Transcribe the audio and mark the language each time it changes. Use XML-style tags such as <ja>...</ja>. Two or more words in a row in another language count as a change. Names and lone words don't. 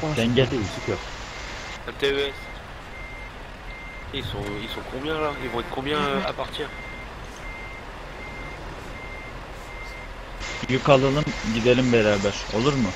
<tr>Sen gel.</tr> <fr>Un TES. Ils sont combien là? Ils vont être combien à partir?</fr> <tr>Yük alalım gidelim beraber. Olur mu?</tr>